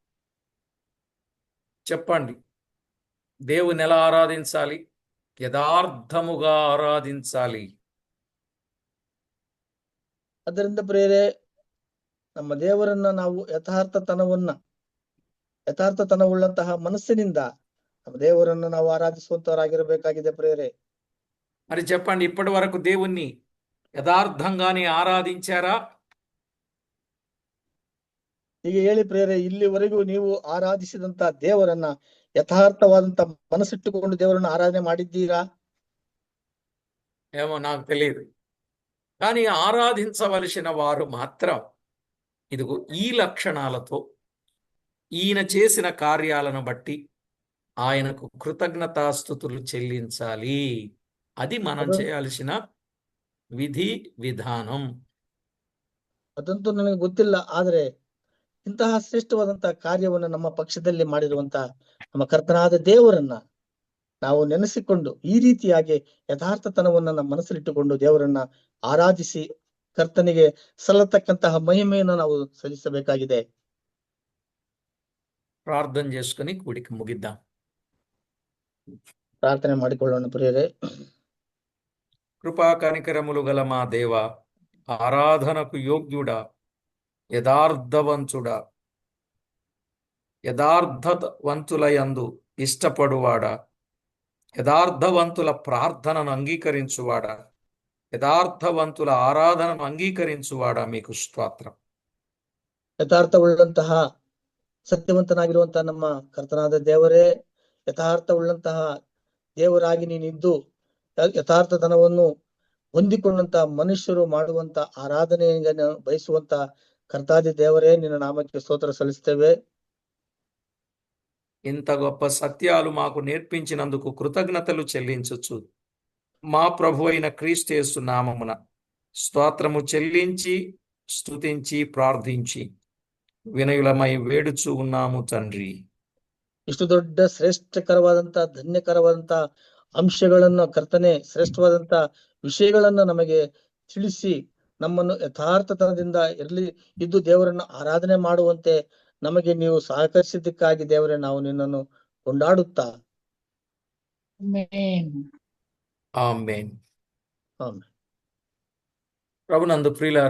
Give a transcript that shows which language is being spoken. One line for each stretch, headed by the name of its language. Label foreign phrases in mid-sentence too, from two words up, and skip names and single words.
Telugu: చెప్పండి, దేవుని ఎలా ఆరాధించాలి? యథార్థముగా ఆరాధించాలి.
Kannada: ಅದರಿಂದ ಪ್ರಿಯರೇ, ನಮ್ಮ ದೇವರನ್ನ ನಾವು ಯಥಾರ್ಥತನವುಳ್ಳಂತಹ ಮನಸ್ಸಿನಿಂದ ನಮ್ಮ ದೇವರನ್ನು ನಾವು ಆರಾಧಿಸುವಂತವರಾಗಿರಬೇಕಾಗಿದೆ ಪ್ರಿಯರೇ.
Telugu: మరి చెప్పండి, ఇప్పటి వరకు దేవుణ్ణి యథార్థంగానే ఆరాధించారా?
Kannada: ಹೀಗೆ ಹೇಳಿ ಪ್ರಿಯರೇ, ಇಲ್ಲಿವರೆಗೂ ನೀವು ಆರಾಧಿಸಿದಂತ ದೇವರನ್ನ ಯಥಾರ್ಥವಾದಂತ ಮನಸ್ಸಿಟ್ಟುಕೊಂಡು ದೇವರನ್ನು ಆರಾಧನೆ ಮಾಡಿದ್ದೀರಾ?
Telugu: ఏమో నాకు తెలియదు. కానీ ఆరాధించవలసిన వారు మాత్రం ఇదిగో ఈ లక్షణాలతో ఈయన చేసిన కార్యాలను బట్టి ఆయనకు కృతజ్ఞతాస్తుతులు చెల్లించాలి. అది మనం చేయాల్సిన విధి విధానం.
Kannada: ಅದಂತೂ ನನಗೆ ಗೊತ್ತಿಲ್ಲ, ಆದ್ರೆ ಇಂತಹ ಶ್ರೇಷ್ಠವಾದಂತಹ ಕಾರ್ಯವನ್ನು ನಮ್ಮ ಪಕ್ಷದಲ್ಲಿ ಮಾಡಿರುವಂತ ನಮ್ಮ ಕರ್ತನಾದ ದೇವರನ್ನ ನಾವು ನೆನೆಸಿಕೊಂಡು ಈ ರೀತಿಯಾಗಿ ಯಥಾರ್ಥತನವನ್ನ ನಮ್ಮ ಮನಸ್ಸಲ್ಲಿಟ್ಟುಕೊಂಡು ದೇವರನ್ನ ಆರಾಧಿಸಿ ಕರ್ತನಿಗೆ ಸಲ್ಲತಕ್ಕಂತಹ ಮಹಿಮೆಯನ್ನು ನಾವು ಸಲ್ಲಿಸಬೇಕಾಗಿದೆ.
Telugu: ప్రార్థన చేసుకుని కూడిక ముగిద్దాం.
Kannada: ಪ್ರಾರ್ಥನೆ ಮಾಡಿಕೊಳ್ಳೋಣ ಪ್ರಿಯರೇ.
Telugu: కృపా కనికరములు గల మా దేవ, ఆరాధనకు యోగ్యుడా, యథార్థవంతుడా, యథార్థవంతులయందు ఇష్టపడువాడా, యథార్థవంతుల ప్రార్థనను అంగీకరించువాడా, యథార్థవంతుల ఆరాధనను అంగీకరించువాడా, మీకు స్తోత్రం.
Kannada: ಯಥಾರ್ಥವುಳ್ಳಂತಹ ಸತ್ಯವಂತನಾಗಿರುವಂತಹ ನಮ್ಮ ಕರ್ತನಾದ ದೇವರೇ, ಯಥಾರ್ಥವುಳ್ಳಂತಹ ದೇವರಾಗಿ ನೀನಿದ್ದು ಯಥಾರ್ಥತನವನ್ನು ಹೊಂದಿಕೊಂಡಂತ ಮನುಷ್ಯರು ಮಾಡುವಂತ ಆರಾಧನೆಯನ್ನು ಬಯಸುವಂತ ಕರ್ತಾದಿ ದೇವರೇ, ನಿನ್ನ ನಾಮಕ್ಕೆ ಸ್ತೋತ್ರ ಸಲ್ಲಿಸ್ತೇವೆ.
Telugu: ఇంత గొప్ప సత్యాలు మాకు నేర్పించినందుకు కృతజ్ఞతలు చెల్లించచ్చు. మా ప్రభు అయిన క్రీస్తు యేసు నామమున స్తోత్రము చెల్లించి స్తుతించి ప్రార్థించి వినయులమై వేడుచు ఉన్నాము తండ్రి.
Kannada: ಇಷ್ಟು ದೊಡ್ಡ ಶ್ರೇಷ್ಠಕರವಾದಂತ ಧನ್ಯಕರವಾದಂತ ಅಂಶಗಳನ್ನ ಕರ್ತನೆ, ಶ್ರೇಷ್ಠವಾದಂತ ವಿಷಯಗಳನ್ನ ನಮಗೆ ತಿಳಿಸಿ ನಮ್ಮನ್ನು ಯಥಾರ್ಥತನದಿಂದ ಇದ್ದು ದೇವರನ್ನು ಆರಾಧನೆ ಮಾಡುವಂತೆ ನಮಗೆ ನೀವು ಸಹಕರಿಸಿದ್ದಕ್ಕಾಗಿ ದೇವರೇ, ನಾವು ನಿನ್ನನ್ನು ಕೊಂಡಾಡುತ್ತಾ
Telugu: ఆమేన్.
Kannada: ಆಮೆನ್.
Telugu: ప్రభునందు ప్రియులారా,